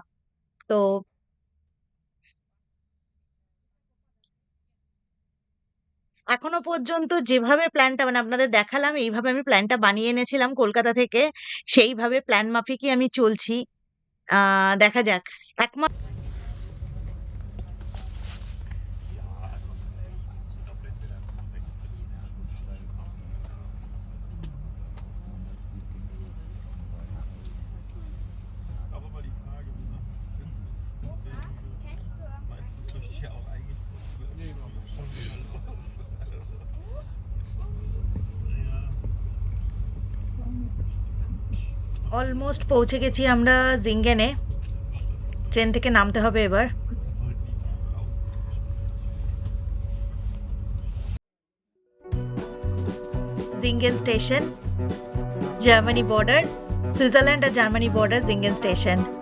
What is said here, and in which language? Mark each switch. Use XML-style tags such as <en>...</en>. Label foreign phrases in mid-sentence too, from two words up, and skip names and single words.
<bn>তো এখনো পর্যন্ত যেভাবে প্ল্যানটা মানে আপনাদের দেখালাম, এইভাবে আমি প্ল্যানটা বানিয়ে এনেছিলাম কলকাতা থেকে, সেইভাবে প্ল্যান মাফিকই আমি চলছি। দেখা যাক। এক মাস</bn> <de>Ist aber mal die Frage, wie man meistens möchte ich ja auch eigentlich</de> <bn>অলমোস্ট পৌঁছে গেছি আমরা জিঙ্গেনে। ট্রেন থেকে নামতে হবে এবার। জিঙ্গেন স্টেশন, জার্মানি বর্ডার, সুইজারল্যান্ড আর জার্মানি বর্ডার, জিঙ্গেন স্টেশন।</bn>